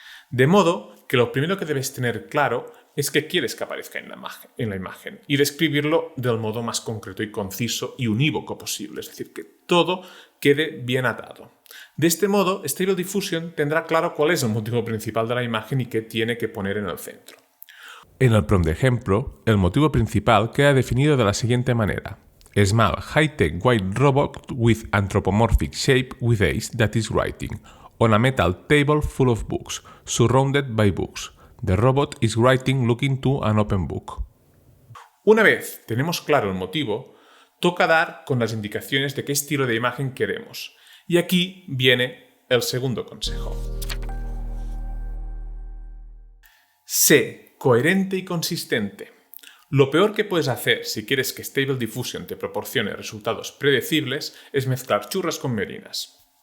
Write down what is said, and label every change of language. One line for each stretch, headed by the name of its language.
Spanish: De modo que lo primero que debes tener claro es qué quieres que aparezca en la imagen y describirlo del modo más concreto y conciso y unívoco posible, es decir, que todo quede bien atado. De este modo, Stable Diffusion tendrá claro cuál es el motivo principal de la imagen y qué tiene que poner en el centro. En el prompt de ejemplo, el motivo principal queda definido de la siguiente manera.
English: Small high-tech white robot with anthropomorphic shape with ace that is writing. On a metal table full of books, surrounded by books. The robot is writing looking to an open book.
Spanish: Una vez tenemos claro el motivo, toca dar con las indicaciones de qué estilo de imagen queremos. Y aquí viene el segundo consejo. Sé coherente y consistente. Lo peor que puedes hacer si quieres que Stable Diffusion te proporcione resultados predecibles es mezclar churras con merinas.